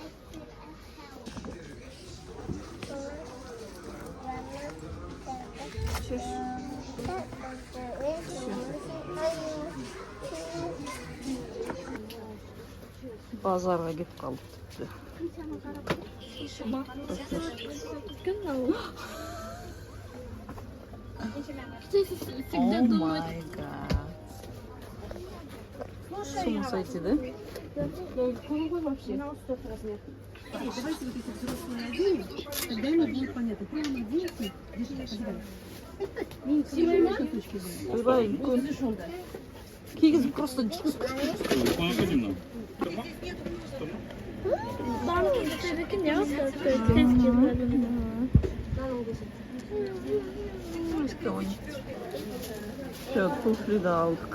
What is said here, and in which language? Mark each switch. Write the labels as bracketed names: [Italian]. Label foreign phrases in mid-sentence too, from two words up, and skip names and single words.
[Kazakh] Базарға кетіп қалдық тіпті. [English] Oh my god. [Russian] С ума сойти, [Kazakh] да? Ойбай, үлкен. Кигізіп просто жүргізіп. [Russian] Все, туфли [Kazakh] да алдық.